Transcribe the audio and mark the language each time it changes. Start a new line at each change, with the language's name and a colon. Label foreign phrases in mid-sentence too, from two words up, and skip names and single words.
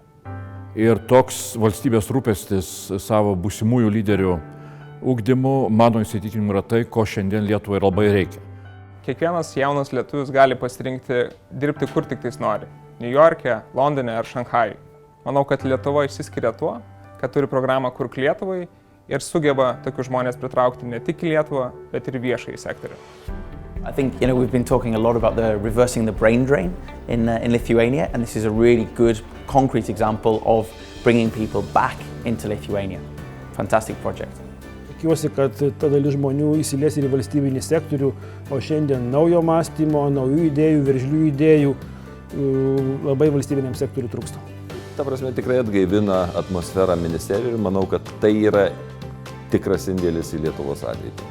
Lithuanian: Ir toks valstybės rūpestis savo būsimųjų lyderių ugdymu, mano įsitikinimu, yra tai, ko šiandien Lietuvai labai reikia. Kiekvienas jaunas lietuvis gali pasirinkti dirbti kur tik tais nori. New York'e, Londone ar Šanchajui. Manau, kad Lietuva išsiskiria tuo, kad turi programą Kurk Lietuvai ir sugeba tokius žmonės pritraukti ne tik į Lietuvą, bet ir viešąjį sektorių.
English: I think we've been talking a lot about reversing the brain drain in Lithuania, and this is a really good concrete example of bringing people back into Lithuania. Fantastic project.
Lithuanian: Tikiuosi, kad ta dalis žmonių įsilies ir į valstybinį sektorių, o šiandien naujo mąstymo, naujų idėjų, veržlių idėjų labai valstybiniam sektoriui trūksta. Ta prasme, tikrai atgaivina atmosferą ministerijoje ir manau, kad tai yra tikras indėlis į Lietuvos ateitį.